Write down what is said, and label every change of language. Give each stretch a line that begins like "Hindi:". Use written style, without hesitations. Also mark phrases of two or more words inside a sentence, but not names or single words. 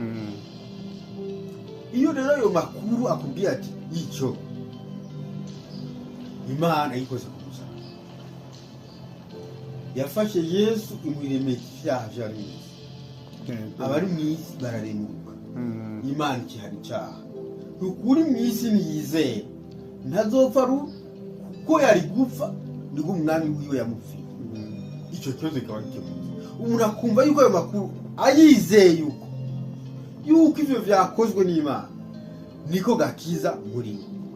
Rundi: Iyo rero ayo makuru akubwiye ati icyo Imana yikoze ku musaraba, yafashe Yesu imuremera icyaha byari mu isi, abari mu isi bararemuka, Imana ikihana icyaha. Ukuri mu isi niyizeye ntazopfa kuko yari gupfa, nibwo umwami wiwe yamupfiye. Icyo kibazo kikaba gikemutse. Umuntu akumva yuko ayo makuru ayizeye yuko ivyo vyakozwe n'Imana, niko gakiza muri we.